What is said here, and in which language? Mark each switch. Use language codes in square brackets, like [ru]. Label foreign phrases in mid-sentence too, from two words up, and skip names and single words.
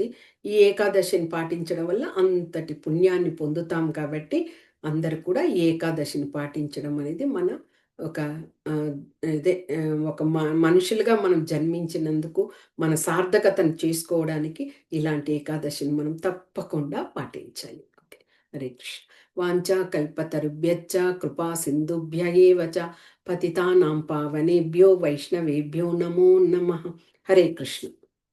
[te] ఈ ఏకాదశిని పాటించడం వల్ల అంతటి పుణ్యాన్ని పొందుతాం కాబట్టి అందరూ కూడా ఈ ఏకాదశిని పాటించడం అనేది మన ఒక ఇదే ఒక మనుషులుగా మనం జన్మించినందుకు మన సార్థకతను చేసుకోవడానికి ఇలాంటి ఏకాదశిని మనం తప్పకుండా పాటించాలి. ఓకే. హరే కృష్ణ. [sa] వాంఛా కల్పతరుభ్యశ్చ కృపా సింధుభ్య ఏవ చ పతితానాం పావనేభ్యో వైష్ణవేభ్యో నమో నమః. [te] హరే కృష్ణ.